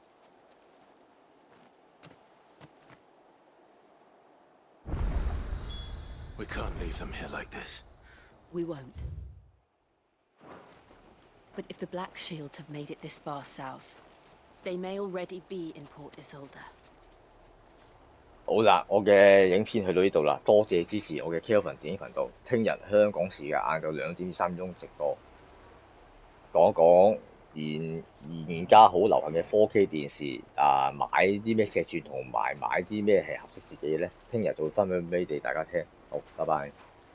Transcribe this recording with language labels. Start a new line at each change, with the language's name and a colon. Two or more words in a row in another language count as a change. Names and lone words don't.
English: We can't leave them here like this. We won't. But if the Black Shields have made it this far south, they may already be in Port Isolde.
Cantonese: 好啦，我嘅影片去到呢度啦，多謝支持我嘅 Kelvin 電影頻道。聽日香港時間晏晝2點至3點鐘直播，講一講而家好流行嘅 4K 電視買啲咩尺寸同埋買啲咩係合適自己嘅咧。聽日就會分享俾你哋大家聽。好，拜拜。